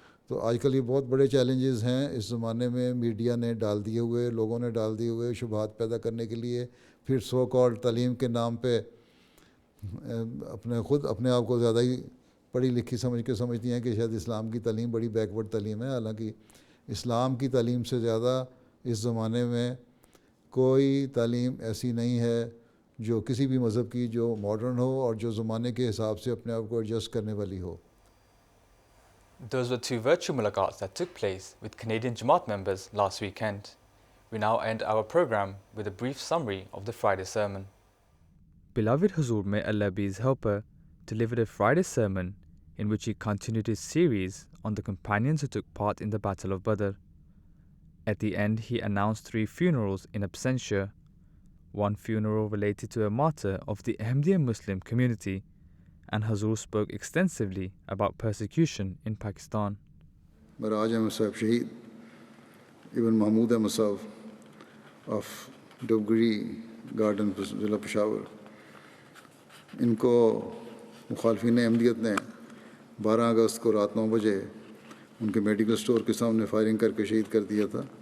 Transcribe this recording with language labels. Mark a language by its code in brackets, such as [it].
[ur] تو آج کل یہ بہت بڑے چیلنجز ہیں اس زمانے میں، میڈیا نے ڈال دیے ہوئے، لوگوں نے ڈال دیے ہوئے شبہات پیدا کرنے کے لیے، پھر سو کال تعلیم کے نام پہ اپنے آپ کو زیادہ ہی پڑھی لکھی سمجھتی ہیں کہ شاید اسلام کی تعلیم بڑی بیکورڈ تعلیم ہے، حالانکہ اسلام کی تعلیم سے زیادہ اس زمانے میں کوئی تعلیم ایسی نہیں ہے جو کسی بھی مذہب کی جو ماڈرن ہو اور جو زمانے کے حساب سے اپنے آپ کو ایڈجسٹ کرنے والی ہو. [en] Those were two virtual mulaqats that took place with Canadian Jamaat members last weekend. We now end our program with a brief summary of the Friday sermon. Beloved Huzoor, may Allah be his helper, delivered a Friday sermon in which he continued his series on the companions who took part in the Battle of Badr. At the end, he announced 3 funerals in absentia, one funeral related to a martyr of the Ahmadiyya Muslim community, and Huzoor spoke extensively about persecution in Pakistan. [ur] Miraj Ahmed Sahib Shaheed Ibn Mahmood Ahmed Sahib of Dubguri Garden, ضلع پشاور، ان کو مخالفین احمدیت نے 12 اگست کو رات 9 بجے ان کے medical store کے سامنے فائرنگ کر کے شہید کر دیا تھا.